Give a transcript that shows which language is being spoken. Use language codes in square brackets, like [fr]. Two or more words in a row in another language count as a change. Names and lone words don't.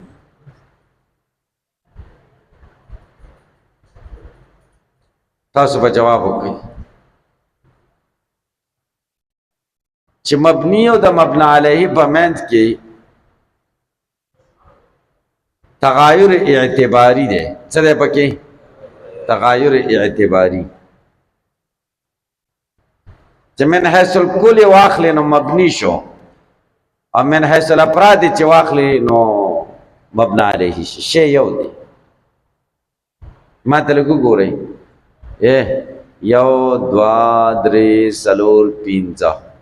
[ps] تاسو به جواب وکړئ چې مبني او د مبنا علیه په منځ کې تغایر اعتباری دی. څه دی پکې؟ تغایر اعتباری. چې [ar] من حیث الکل [ps] واخلې نو مبني شو، او [ar] من حیث الافراد [ps] چې واخلې نو مبنا علیه شي. شی یو دی. ما ته لږ وګورئ، 1 2 3 4 5.